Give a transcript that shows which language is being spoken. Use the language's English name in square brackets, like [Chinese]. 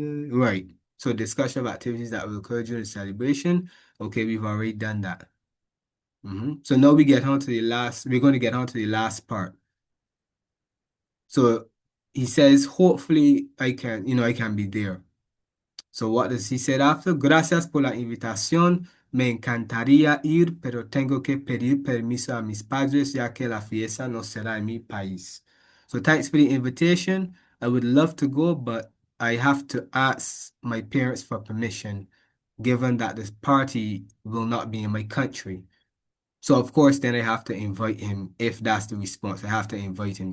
[English] Right. So discussion of activities that will occur during the celebration. Okay, we've already done that. So now we're going to get on to the last part. So he says, hopefully I can be there. So what does he say after? [Spanish] Gracias por la invitación. Me encantaría ir, pero tengo que pedir permiso a mis padres ya que la fiesta no será en mi país. [English] So thanks for the invitation. I would love to go, but I have to ask my parents for permission, given that this party will not be in my country. So of course, then I have to invite him. If that's the response, I have to invite him.